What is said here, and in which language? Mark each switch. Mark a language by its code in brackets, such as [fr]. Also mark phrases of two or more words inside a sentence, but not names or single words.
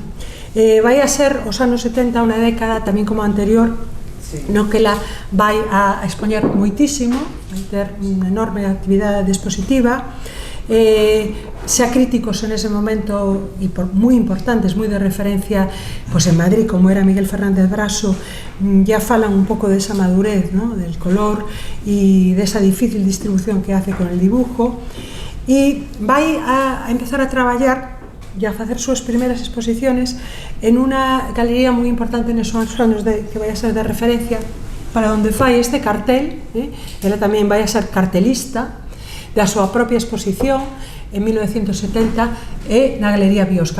[gl] Vai a ser os anos 70 unha década tamén como a anterior, no que ela vai a expoñer moitísimo, vai ter unha enorme actividade expositiva, xa críticos en ese momento e moi importantes, moi de referencia pues en Madrid, como era Miguel Fernández Braso, ya falan un pouco desa madurez, ¿no? [es] Del color [gl] e desa [es] difícil distribución que hace con el dibujo, [gl] e vai a empezar a traballar e a facer súas primeiras exposiciones en unha galería moi importante nesos anos que vai a ser de referencia para onde fai este cartel. Ela tamén vai a ser cartelista da súa propia exposición en 1970 e na Galería Biosca.